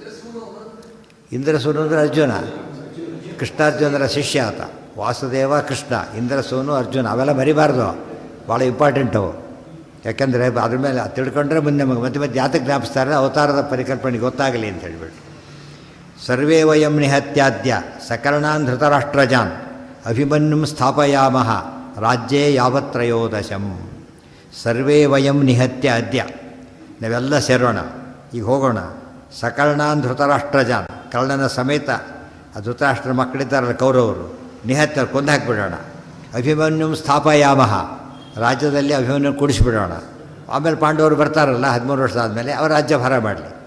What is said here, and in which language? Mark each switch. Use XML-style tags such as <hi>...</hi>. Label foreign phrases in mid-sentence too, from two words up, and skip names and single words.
<kn>ಇಂದ್ರಸೂನು ಅಂದರೆ ಅರ್ಜುನ, ಕೃಷ್ಣಾರ್ಜುನರ ಶಿಷ್ಯ ಆತ. ವಾಸುದೇವ ಕೃಷ್ಣ, ಇಂದ್ರಸೂನು ಅರ್ಜುನ, ಅವೆಲ್ಲ ಮರಿಬಾರ್ದು, ಭಾಳ ಇಂಪಾರ್ಟೆಂಟು. ಯಾಕೆಂದರೆ ಅದ್ರ ಮೇಲೆ ತಿಳ್ಕೊಂಡ್ರೆ ಮುಂದೆ ಮತ್ತೆ ಮತ್ತೆ ಜಾತಕ್ಕೆ ಜ್ಞಾಪಿಸ್ತಾರೆ, ಅವತಾರದ ಪರಿಕಲ್ಪನೆ ಗೊತ್ತಾಗಲಿ ಅಂತ ಹೇಳಿಬಿಟ್ಟು.</kn> <sa>ಸರ್ವೇ ವಯಂ ನಿಹತ್ಯಾದ್ಯ ಸಕರ್ಣಾನ್ ಧೃತರಾಷ್ಟ್ರಜಾನ್ ಅಭಿಮನ್ಯುಂ ಸ್ಥಾಪಯಾಮಃ ರಾಜ್ಯೇ ಯಾವತ್ರಯೋದಶಂ. ಸರ್ವೇ ವಯಂ ನಿಹತ್ಯ ಅದ್ಯ,</sa> <kn>ನಾವೆಲ್ಲ ಸೇರೋಣ, ಈಗ ಹೋಗೋಣ.</kn> <sa>ಸಕರ್ಣಾನ್ ಧೃತರಾಷ್ಟ್ರಜಾನ್,</sa> <kn>ಕರ್ಣನ ಸಮೇತ ಆ ಧೃತರಾಷ್ಟ್ರ ಮಕ್ಕಳಿದ್ದಾರಲ್ಲ ಕೌರವರು, ನಿಹತ್ಯ ಕೊಂದು ಹಾಕಿಬಿಡೋಣ.</kn> <sa>ಅಭಿಮನ್ಯುಂ ಸ್ಥಾಪಯಾಮಃ,</sa> <kn>ರಾಜ್ಯದಲ್ಲಿ ಅಭಿಮನ್ಯು ಕೂಡಿಸ್ಬಿಡೋಣ. ಆಮೇಲೆ ಪಾಂಡವರು ಬರ್ತಾರಲ್ಲ 13 ವರ್ಷ ಆದಮೇಲೆ ಅವ್ರ ರಾಜ್ಯ ಭಾರ ಮಾಡಲಿ.</kn>